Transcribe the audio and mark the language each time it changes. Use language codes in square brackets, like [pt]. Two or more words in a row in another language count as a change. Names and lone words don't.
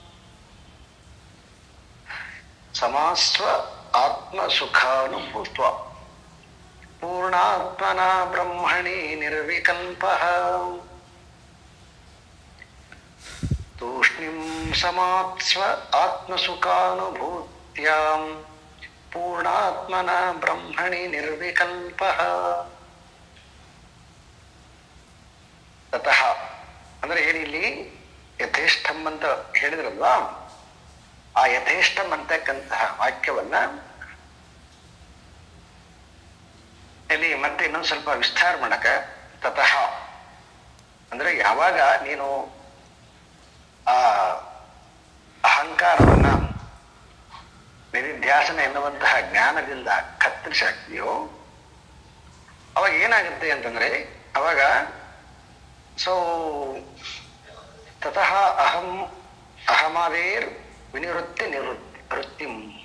[sa] ಸಮಾಸ್ವ ಆತ್ಮಸುಖಾನುಭೂತ್ವ ಪೂರ್ಣಾತ್ಮನ ಬ್ರಹ್ಮಣಿ ನಿರ್ವಿಕಲ್ಪಃ ತೂಷ್ಣೀಂ ಸಮಾಸ್ವ ಆತ್ಮಸುಖಾನುಭೂತ್ಯಾಂ ಪೂರ್ಣಾತ್ಮನ ಬ್ರಹ್ಮಣಿ ನಿರ್ವಿಕಲ್ಪಃ. [kn] ತತಃ ಅಂದ್ರೆ ಏನಿಲ್ಲಿ ಯಥೇಷ್ಟಂ ಅಂತ ಹೇಳಿದ್ರಲ್ವಾ, ಆ ಯಥೇಷ್ಟಂ ಅಂತಕ್ಕಂತಹ ವಾಕ್ಯವನ್ನ ಇಲ್ಲಿ ಮತ್ತೆ ಇನ್ನೊಂದು ಸ್ವಲ್ಪ ವಿಸ್ತಾರ ಮಾಡಕ, ತತಃ ಅಂದ್ರೆ ಯಾವಾಗ ನೀನು ಆ ಅಹಂಕಾರವನ್ನ ನಿಧಿಧ್ಯಾಸನ ಎನ್ನುವಂತಹ ಜ್ಞಾನದಿಂದ ಕತ್ತರಿಸಾಕ್ತಿಯೋ ಅವಾಗ ಏನಾಗುತ್ತೆ ಅಂತಂದ್ರೆ, ಅವಾಗ [sa] ತತಃ ಅಹಮಾದೇರ್ ವಿನಿವೃತ್ತಿ ವೃತ್ತಿಂ.